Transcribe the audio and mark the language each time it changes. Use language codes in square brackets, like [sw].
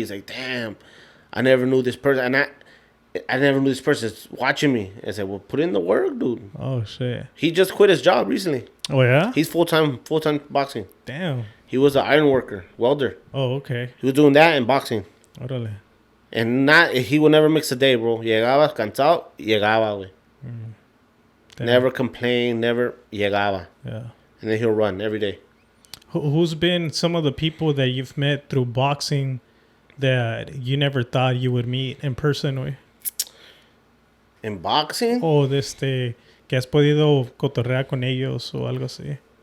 [en] He's like, damn, I never knew this person, and I never knew this person's watching me. I said, well, put in the work, dude. Oh shit. He just quit his job recently. Oh yeah. He's full time boxing. Damn. He was an iron worker, welder. Oh, okay. He was doing that in boxing. [es] Órale. [en] And he would never mix a day, bro. [es] Llegaba cansado, llegaba, güey. [en] Never complain, never [es] llegaba. [en] Yeah. And then he'll run every day. Who's been some of the people that you've met through boxing that you never thought you would meet in person, güey? In boxing? [es] O que has podido cotorrear con ellos o algo así.